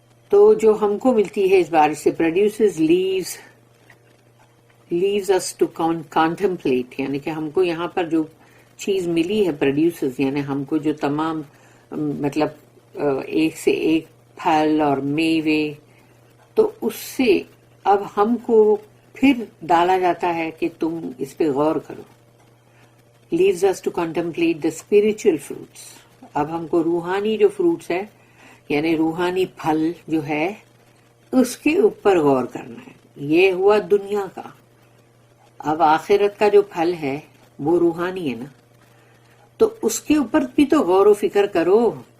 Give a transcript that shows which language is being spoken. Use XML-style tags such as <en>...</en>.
<ur>تو جو ہم کو ملتی ہے اس بارش سے،</ur> <en>produces leaves us to contemplate,</en> <ur>یعنی کہ ہم کو یہاں پر جو چیز ملی ہے پروڈیوسز، یعنی ہم کو جو تمام مطلب ایک سے ایک پھل اور میوے، تو اس سے اب ہم کو پھر ڈالا جاتا ہے کہ تم اس پہ غور کرو.</ur> <en>Leaves us to contemplate the spiritual fruits.</en> <ur>اب ہم کو روحانی جو فروٹس ہے، یعنی روحانی پھل جو ہے، اس کے اوپر غور کرنا ہے. یہ ہوا دنیا کا. اب آخرت کا جو پھل ہے وہ روحانی ہے نا، تو اس کے اوپر بھی تو غور و فکر کرو.</ur>